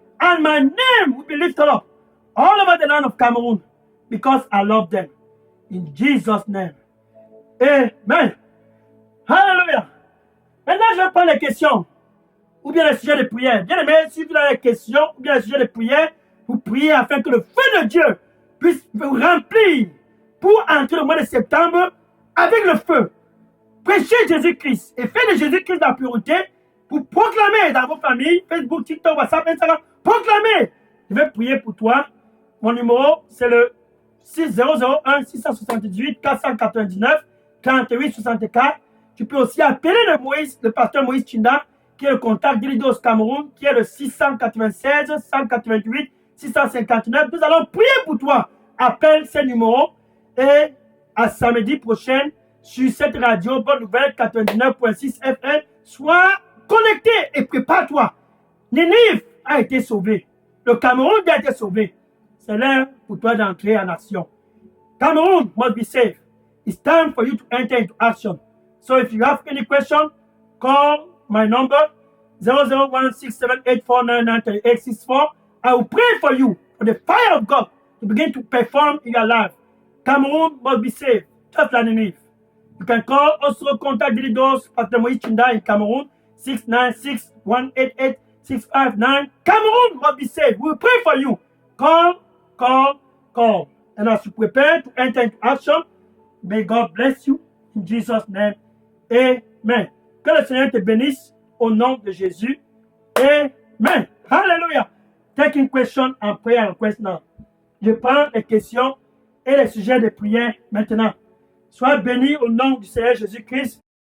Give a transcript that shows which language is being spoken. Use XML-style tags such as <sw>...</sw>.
<en>And my name will be lifted up all over the land of Cameroon because I love them. In Jesus' name. Amen. Hallelujah.</en> <fr>Maintenant, je vais prendre les questions ou bien les sujets de prière. Bien aimé, si vous avez des questions ou bien les sujets de prière, vous priez afin que le feu de Dieu puisse vous remplir pour entrer le mois de septembre avec le feu. Prêchez Jésus-Christ et faites de Jésus-Christ la priorité pour proclamer dans vos familles, Facebook, TikTok, WhatsApp, Instagram, proclamer. Je vais prier pour toi. Mon numéro, c'est le 6001 678 499 48 64. Tu peux aussi appeler le pasteur Moïse Chinda, qui est le contact d'Ilidos Cameroun, qui est le 696 188 659. Nous allons prier pour toi. Appelle ces numéros et à samedi prochain sur cette radio Bonne Nouvelle 99.6 FM. Sois connecté et prépare-toi. Ninive a été sauvé. Le Cameroun a été sauvé. C'est l'heure pour toi d'entrer en action.</fr> <en>Cameroun must be saved. It's time for you to enter into action. So if you have any question, call my number 0016784993864. I will pray for you for the fire of God to begin to perform in your life. Cameroon must be saved, just like Ninive. You can call also contact Dilidos, Pastor Moïse Chinda in Cameroon, 696-188-659. Cameroon must be saved. We will pray for you. Call. And as you prepare to enter into action, may God bless you in Jesus' name. Amen.</en> <fr>Que le Seigneur te bénisse au nom de Jésus. Amen. Hallelujah.</fr> <en>Taking question and prayer request now.</en> <fr>Je prends les questions et les sujets de prière maintenant. Sois béni au nom du Seigneur Jésus-Christ.</fr>